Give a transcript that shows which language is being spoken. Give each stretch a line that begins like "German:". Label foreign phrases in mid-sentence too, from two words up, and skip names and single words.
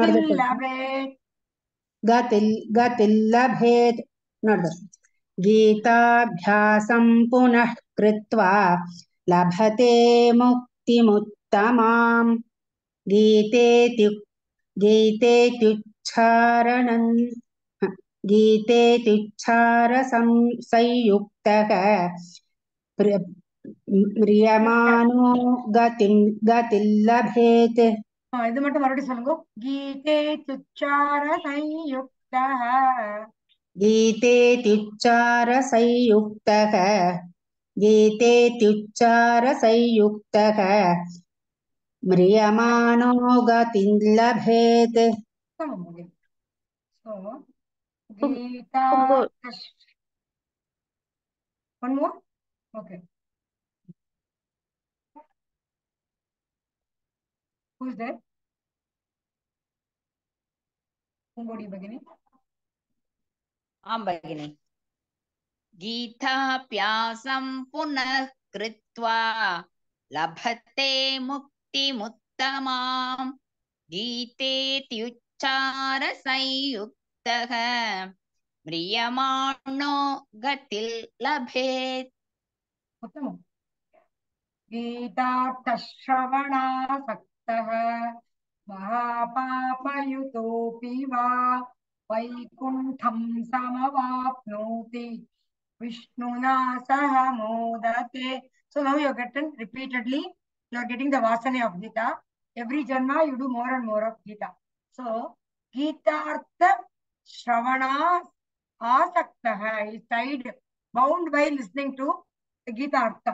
Sanskrit: गतिल्लभेत् गीताभ्यासं पुनः कृत्वा लभते मुक्तिमुत्तमाम् गीतेत्युच्चारसंयुक्तः म्रियमाणो गतिल्लभेत्.
Tamil: இது மட்டும் மறுபடியும் சொல்லுங்க. கீதே துச்சார சயுக்தஹ.
Sanskrit: गीतेत्युच्चारसंयुक्तः म्रियमाणो गतिल्लभेत्.
English: So, Gita. One more? Okay. Who is there? Pungodi Bhagini.
Sanskrit: आं भगिनि. गीताभ्यासं पुनः कृत्वा लभते मुक्तिमुत्तमाम् गीतेत्युच्चारसंयुक्तः म्रियमाणो गतिर्लभेत्. उत्तमम्. गीतार्थश्रवणासक्तः महापापयुतोऽपि वा वैकुण्ठं समवाप्नोति विष्णुना सह मोदते.
English: So now you are getting repeatedly, you are getting the vasana of Gita. Every janma you do more and more of Gita. So
Sanskrit: गीता श्रवण आसक्तः
English: is tied, bound by listening to the
Sanskrit: गीता अर्थ.